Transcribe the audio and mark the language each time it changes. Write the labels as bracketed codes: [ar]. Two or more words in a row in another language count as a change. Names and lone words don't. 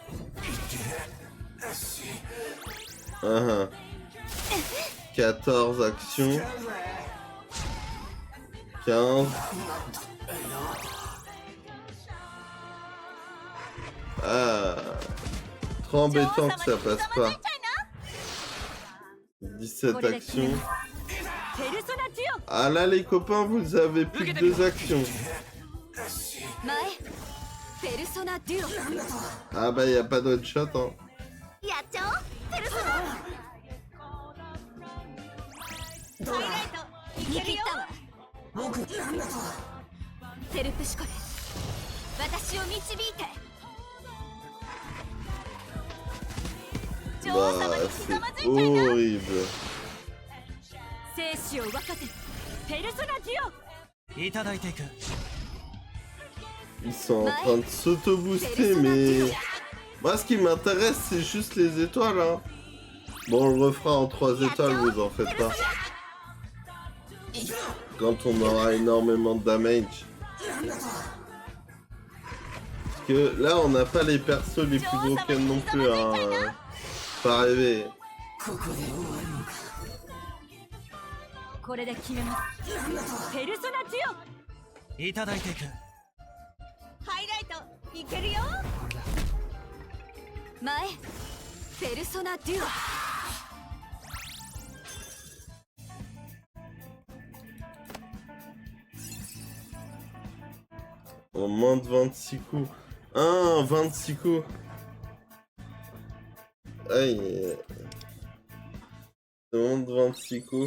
[fr] 14 actions. 15. Ah. Trop embêtant que ça passe pas. 17 actions. [ja] ペルソナデュ [fr] Ah là les copains, vous avez plus que 2 actions. [ja] オ前ペルソナデュオ [fr] Ah bah y a pas d'autre shot hein. [ja] やっちゃおうペルソナハイライト見切ったわテルプシコレ、私を導いて。女王様 [fr] Bah, [ja] にひざまず [fr] c'est [ja] いちゃいな。 [fr] horrible. [ja] 生死を分かてペルソナデュオ。いただいていく。 [fr] Ils sont en train de s'auto-booster, mais... Moi, ce qui m'intéresse, c'est juste les étoiles, hein. Bon, on le refera en 3 étoiles, vous en faites pas. Quand on aura énormément de damage. Parce que là, on n'a pas les persos les plus broken non plus, hein. Pas rêver. [ja] これで決めます。ペルソナデュオ。いただいていく。ハイライトいけるよ。前ペルソナデュオ。 [fr] En moins de 26 coups. Ah, 26 coups. Aïe. Moins de 26 coups.